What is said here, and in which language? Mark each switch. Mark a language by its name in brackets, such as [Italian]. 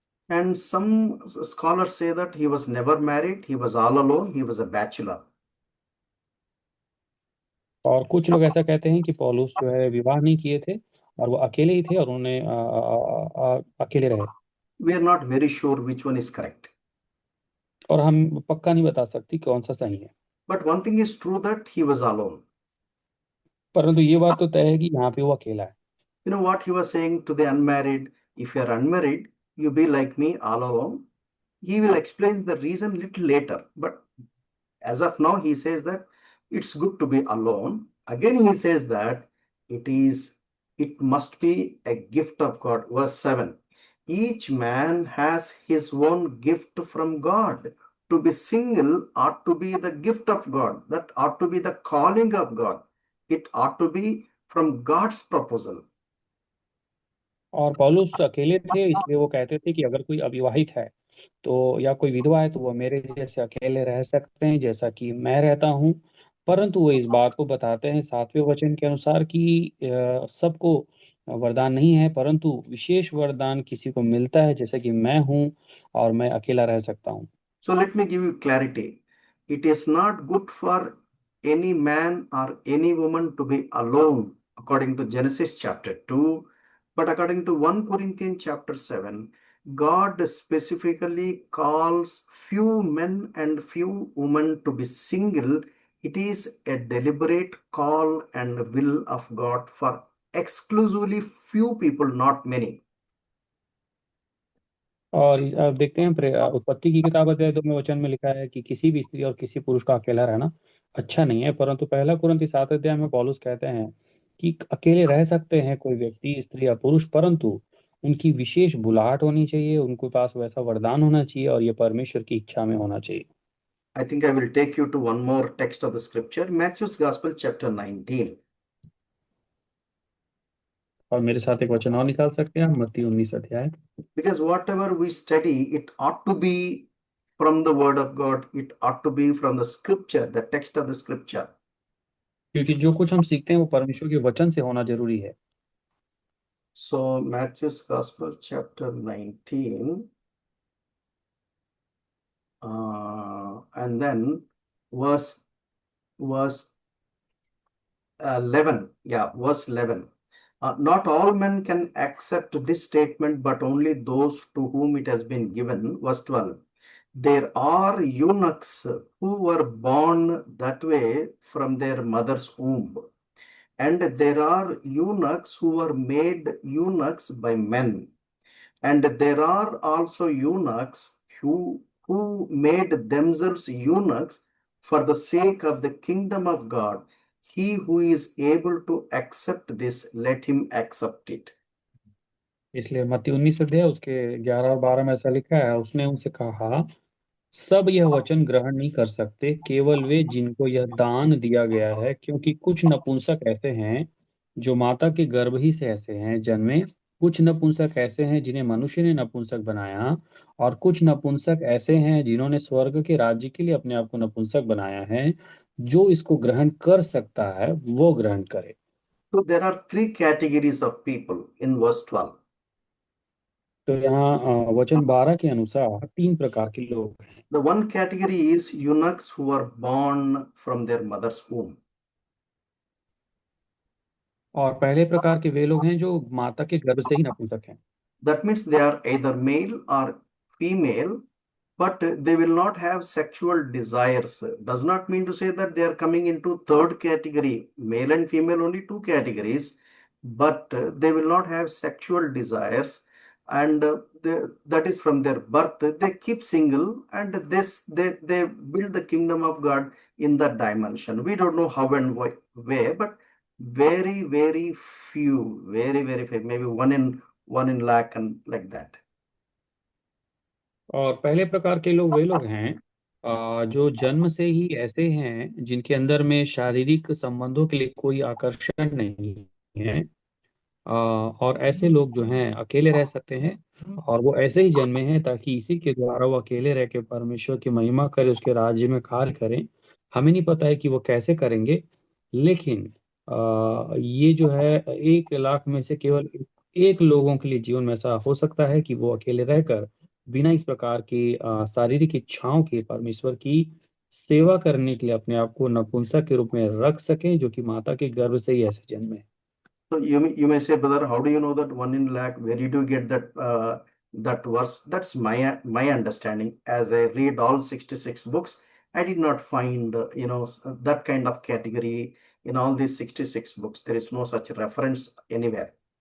[English] And some scholars say that he was never married, he was all alone, he was a bachelor. [Hindi] और कुछ लोग ऐसा कहते हैं कि पौलुस जो है विवाह नहीं किए थे और वो अकेले ही थे और उन्होंने अकेले रहे। [English] We are not very sure which one is correct. [Hindi] और हम पक्का नहीं बता सकती कौन सा सही है, [English] But one thing is true that he was alone. [Hindi] परंतु ये बात तो तय है कि यहाँ पे वो अकेला है। [English] You know what he was saying to the unmarried? If you are unmarried, you be like me, all alone. He will explain the reason little later. But as of now, he says that it's good to be alone. Again, he says that it must be a gift of God. Verse 7. Each man has his own gift from God. To be single ought to be the gift of God. That ought to be the calling of God. It ought to be from God's proposal. [Hindi] और पौलुस अकेले थे, इसलिए वो कहते थे कि अगर कोई अविवाहित है तो या कोई विधवा है तो वो मेरे जैसे अकेले रह सकते हैं जैसा कि मैं रहता हूँ। परंतु वो इस बात को बताते हैं 7वें वचन के अनुसार कि सबको वरदान नहीं है, परंतु विशेष वरदान किसी को मिलता है जैसे कि मैं हूँ और मैं अकेला रह सकता हूँ। [English] So let me give you clarity. It is not good for any man or any woman to be alone, according to Genesis chapter 2. But according to 1 Corinthians chapter 7, God specifically calls few men and few women to be single. It is a deliberate call and will of God for exclusively few people, not many. [Hindi] और अब देखते हैं उत्पत्ति की किताब अध्याय 2 में वचन में लिखा है कि किसी भी स्त्री और किसी पुरुष का अकेला रहना अच्छा नहीं है, परंतु पहला कुरिन्थी 7 अध्याय में पौलुस कहते हैं कि अकेले रह सकते हैं कोई व्यक्ति, स्त्री या पुरुष, परंतु उनकी विशेष बुलाहट होनी चाहिए, उनके पास वैसा वरदान होना चाहिए और ये परमेश्वर की इच्छा में होना चाहिए। [English] I think I will take you to one more text of the scripture, Matthew's Gospel chapter 19. [Hindi] और मेरे साथ एक वचन और निकाल सकते हैं मत्ती 19 अध्याय। [English] Because whatever we study, it ought to be from the word of God. It ought to be from the scripture, the text of the scripture. [Hindi] क्योंकि जो कुछ हम सीखते हैं वो परमेश्वर के वचन से होना जरूरी है। [English] So Matthew's Gospel chapter 19 and then verse 11. Yeah, verse 11. Not all men can accept this statement, but only those to whom it has been given. Verse 12. There are eunuchs who were born that way from their mother's womb, and there are eunuchs who were made eunuchs by men, and there are also eunuchs who made themselves eunuchs for the sake of the kingdom of God. He who is able to accept this, let him accept it. [Hindi] इसलिए मत्ती 19 अध्याय उसके 11 और 12 में ऐसा लिखा है, उसने उनसे कहा सब यह वचन ग्रहण नहीं कर सकते, केवल वे जिनको यह दान दिया गया है, क्योंकि कुछ नपुंसक ऐसे हैं जो माता के गर्भ ही से ऐसे हैं जन्मे, कुछ नपुंसक ऐसे हैं जिन्हें मनुष्य ने नपुंसक बनाया, और कुछ नपुंसक ऐसे हैं जिन्होंने स्वर्ग के राज्य के लिए अपने आप को नपुंसक बनाया है। जो इसको ग्रहण कर सकता है वो ग्रहण करे। [English] So there are three categories of people in verse 12. [Hindi] तो यहाँ वचन 12 के अनुसार 3 प्रकार के लोग हैं। [English] The one category is eunuchs who are born from their mother's womb. [Hindi] और पहले प्रकार के वे लोग हैं जो माता के गर्भ से ही नपुंसक हैं। [English] That means they are either male or female, but they will not have sexual desires. Does not mean to say that they are coming into third category, male and female, only two categories, but they will not have sexual desires. and that is from their birth. They keep single, and they build the kingdom of God in that dimension. We don't know how and where, but very few, very few, maybe one in lakh and like that. [Hindi] और पहले प्रकार के लोग वे लोग हैं जो जन्म से ही ऐसे हैं जिनके अंदर में शारीरिक संबंधों के लिए कोई आकर्षण नहीं है। और ऐसे लोग जो हैं अकेले रह सकते हैं, और वो ऐसे ही जन्मे हैं ताकि इसी के द्वारा वो अकेले रह के परमेश्वर की महिमा करे, उसके राज्य में कार्य करें। हमें नहीं पता है कि वो कैसे करेंगे, लेकिन ये जो है 1 लाख में से केवल एक लोगों के लिए जीवन में ऐसा हो सकता है कि वो अकेले रहकर बिना इस प्रकार की शारीरिक इच्छाओं के परमेश्वर की सेवा करने के लिए अपने आप को नपुंसक के रूप में रख सकें, जो कि माता के गर्भ से ही ऐसे जन्मे हैं। [English] So you may say, brother, how do you know that one in lakh? Where did you get that verse? That's my understanding. As I read all 66 books, I did not find that kind of category in all these 66 books. There is no such reference anywhere.